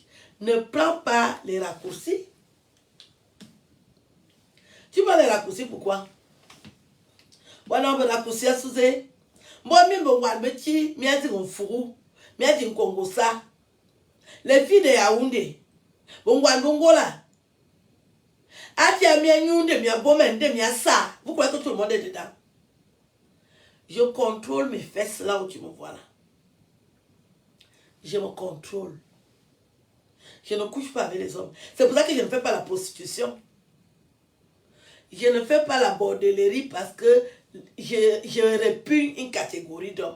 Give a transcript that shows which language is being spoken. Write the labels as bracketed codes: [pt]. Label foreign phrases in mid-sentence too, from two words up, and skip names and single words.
[fr] Ne prends pas les raccourcis. Tu prends les raccourcis pourquoi? Voilà, on va raccourcir sous eux. Moi, je me dis, je me dis, je me dis, Congo ça. Les filles de Yaoundé, Bongola. [ewo] Atia mi Yaoundé, mi Abomende, mi Assa. [fr] Vous croyez que tout le monde est dedans? Je contrôle mes fesses là où tu me vois là. Je me contrôle. Je ne couche pas avec les hommes. C'est pour ça que je ne fais pas la prostitution. Je ne fais pas la bordellerie parce que je répugne une catégorie d'hommes.